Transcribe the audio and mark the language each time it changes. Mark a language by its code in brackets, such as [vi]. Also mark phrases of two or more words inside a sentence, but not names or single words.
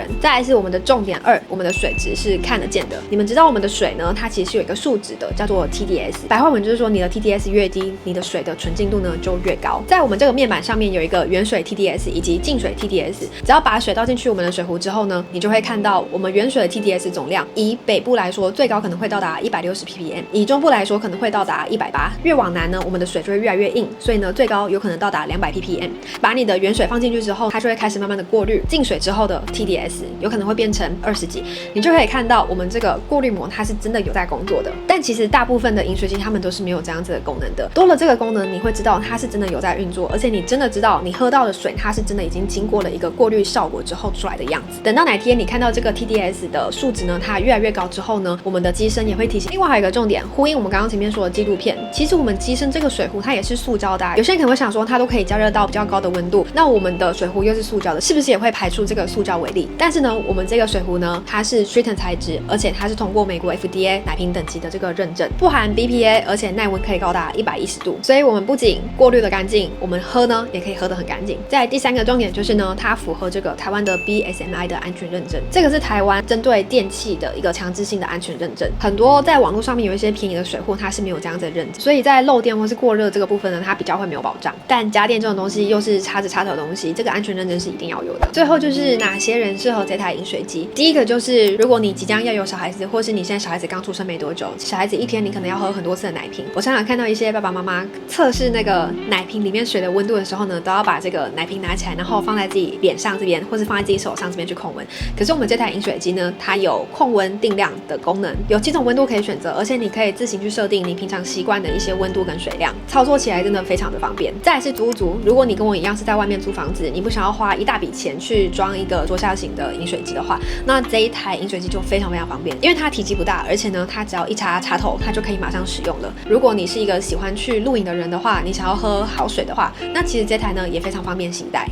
[zh] 再來是我們的重點2，我們的水質是看得見的。你們知道我們的水呢，它其實是有一個數值的，叫做 TDS。白話文就是說，你的 TDS 越低，你的水的純淨度呢就越高。在我們這個面板上面有一個原水 TDS 以及淨水 TDS， 只要把水倒進去我們的水壺之後呢，你就會看到我們原水的 TDS 總量，以北部來說最高可能會到達160 ppm， 以中部來說可能會到達180。越往南呢，我們的水就會越來越硬，所以呢最高有可能到達200 ppm。把你的原水放進去之後，它就會開始慢慢的過濾，净水之後的 TDS 有可能會變成20幾，你就可以看到我們這個過濾膜它是真的有在工作的。但其實大部分的飲水機它們都是沒有這樣子的功能的。多了這個功能，你會知道它是真的有在運作，而且你真的知道你喝到的水它是真的已經經過了一個過濾效果之後出來的樣子。等到哪天你看到這個 TDS 的數值呢，它越來越高之後呢，我們的機身也會提醒。另外還有一個重點，呼應我們剛剛前面說的紀錄片，其實我們機身這個水壺它也是塑膠的啊。有些人可能會想說，它都可以加熱到比較高的溫度，那我們的水壺又是塑膠的，是不是也會排出這個塑膠微粒？但是呢，我們這個水壺呢，它是 Triton 材質，而且它是通過美國 FDA 奶瓶等級的這個認證，不含 BPA，而且耐溫可以高達110度，所以我們不僅過濾的乾淨，我們喝呢也可以喝得很乾淨。再來第3個重點就是呢，它符合這個台灣的 BSMI 的安全認證，這個是台灣針對電器的一個強制性的安全認證。很多在網絡上面有一些便宜的水貨，它是沒有這樣子的認證，所以在漏電或是過熱這個部分呢，它比較會沒有保障。但家電這種東西又是插着插頭的東西，這個安全認證是一定要有的。最後就是哪些人適合這台飲水機？第一個就是如果你即將要有小孩子，或是你現在小孩子剛出生沒多久，小孩子一天你可能要喝很多次的奶瓶。我常常看到一些爸爸媽媽測試那個奶瓶裡面水的溫度的時候呢，都要把這個奶瓶拿起來，然後放在自己臉上這邊，或是放在自己手上這邊去控溫。可是我們這台飲水機呢，它有控溫定量的功能，有幾種溫度可以選擇，而且你可以自行去設定你平常習慣的一些溫度跟水量，操作起來真的非常的方便。再來是租屋族，如果你跟我一樣是在外面租房子，你不想要花一大筆錢去裝一個桌下型的飲水機的話，那這一台飲水機就非常非常方便，因為它體積不大，而且呢，它只要一插插頭，它就可以馬上使用了。如果你是一個喜歡去露營的人的話，你想要喝好水的話，那其實這台呢也非常方便攜帶。